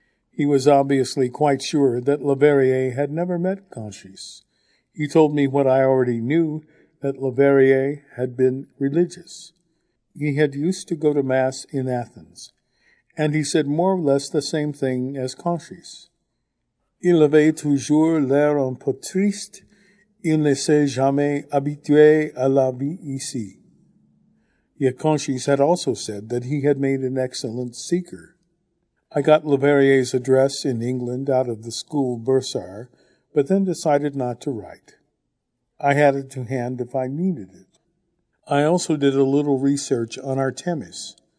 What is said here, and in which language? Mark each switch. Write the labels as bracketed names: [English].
[English] He was obviously quite sure that Leverrier had never met Conchis. He told me what I already knew, that Leverrier had been religious. He had used to go to Mass in Athens, and he said more or less the same thing as Conchis. [French] Il avait toujours l'air un peu triste, il ne s'est jamais habitué à la vie ici. [English] Yet Conchis had also said that he had made an excellent seeker. I got Leverrier's address in England out of the school bursar, but then decided not to write. I had it to hand if I needed it. I also did a little research on Artemis.